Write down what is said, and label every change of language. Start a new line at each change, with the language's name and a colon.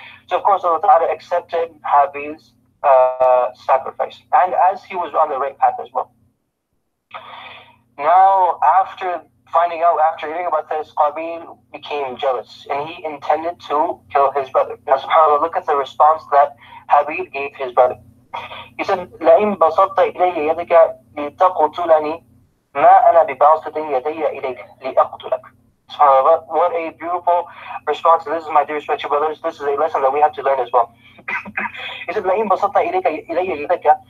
English: So, of course, Allah Ta'ala accepted Habil's sacrifice, and as he was on the right path as well. Now, after hearing about this, Qabil became jealous, and he intended to kill his brother. Now, subhanAllah, look at the response that Habil gave his brother. He said,
Arabic: لَإِن بَسَطْتَ إِلَيَّ يَدَكَ لِتَقْتُلَنِي مَا أَنَا بِبَاسِطٍ يَدَيَّ إِلَيْكَ لِأَقْتُلَكَ.
English: SubhanAllah, what a beautiful response. This is, my dear respected brothers, this is a lesson that we have to learn as well. He said,
Arabic: لَإِن بَسَطْتَ إِلَيَّ يَدَكَ.